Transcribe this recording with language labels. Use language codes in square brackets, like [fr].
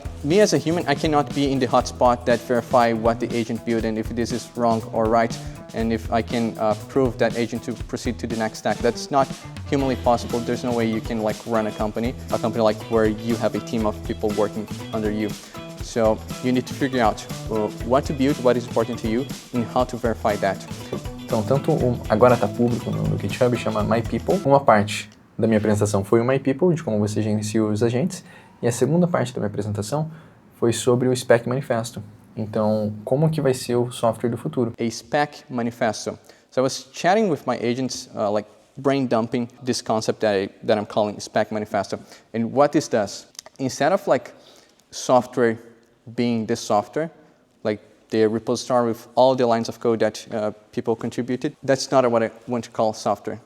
[en] me as a human, I cannot be in the hotspot that verify what the agent built and if this is wrong or right, and if I can prove that agent to proceed to the next step. That's not humanly possible. There's no way you can like run a company like where you have a team of people working under you. So you need to figure out what to build, what is important to you, and how to verify that. [pt] Então, agora está público no GitHub, chama My People. Uma parte da minha apresentação foi o My People, de como você gerencia os agentes, e a segunda parte da minha apresentação foi sobre o Spec Manifesto. Então, como que vai ser o software do futuro? A Spec Manifesto. [en] So I was chatting with my agents, like brain dumping this concept that I'm calling Spec Manifesto. And what this does, instead of like software being this software, like the repository with all the lines of code that people contributed, that's not what I want to call software.